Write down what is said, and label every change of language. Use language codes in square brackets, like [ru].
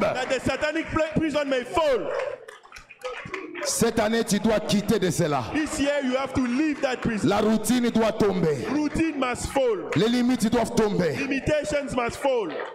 [en] that the satanic prison may fall. [fr] Cette année, tu dois quitter de cela. [en] This year you have to leave that prison. [fr] La routine doit tomber. [en] Routine must fall. [fr] Les limites doivent tomber. [en] Limitations must fall.